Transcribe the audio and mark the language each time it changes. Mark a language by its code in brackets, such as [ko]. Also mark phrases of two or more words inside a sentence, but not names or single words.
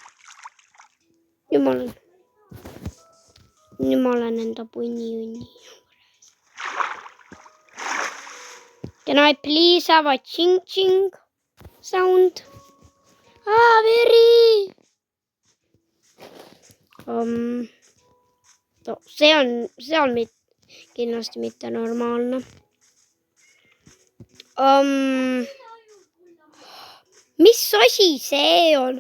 [et] Nüüd ma olen olen enda punni-unni juures. [en] Can I please have a ching-ching sound? [et] Veri! No, see on kindlasti mitte normaalne. Mis asi see on?